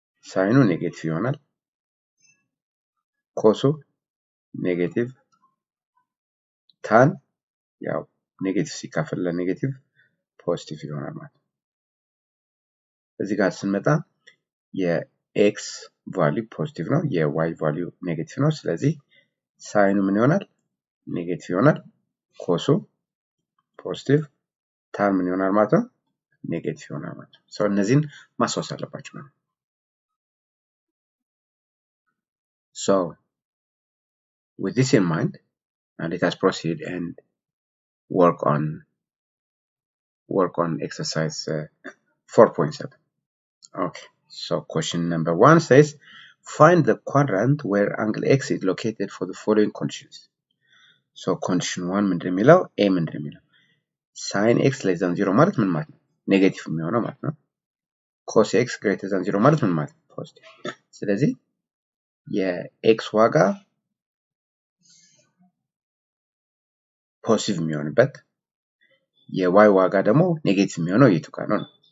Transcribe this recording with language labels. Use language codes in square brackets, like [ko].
[am] ሳይኑ ኔጌቲቭ ይሆናል። ኮሱ ኔጌቲቭ። ታን ያው ኔጌቲቭ ሲካፈል ለኔጌቲቭ ፖዚቲቭ ይሆናል ማለት ነው። እዚህ ጋር ስንመጣ የኤክስ ቫልዩ ፖዚቲቭ ነው፣ የዋይ ቫልዩ ኔጌቲቭ ነው። ስለዚህ ሳይኑ ምን ይሆናል? ኔጌቲቭ ይሆናል። ኮሱ ፖዚቲቭ፣ ታን ምን ይሆናል ማለት ነው? ኔጌቲቭ ይሆናል ማለት ነው። [en] እነዚህን ማስታወስ አለባችሁ ማለት ነው። With this in mind, let us proceed and work on exercise 4.7. Okay, so question number 1 says find the quadrant where angle x is located for the following conditions. So condition 1 [am] ምንድን የሚለው [en] a ምንድን የሚለው sin x less than 0 [am] ማለት ምን ማለት ነው? ኔጌቲቭ የሚሆነው ማለት ነው። [en] cos x greater than 0 [am] ማለት ምን ማለት ነው? ፖዚቲቭ። ስለዚህ የx ዋጋ ፖዚቲቭ የሚሆንበት የy ዋጋ ደግሞ ኔጌቲቭ የሚሆነው የቱ ጋር ነው?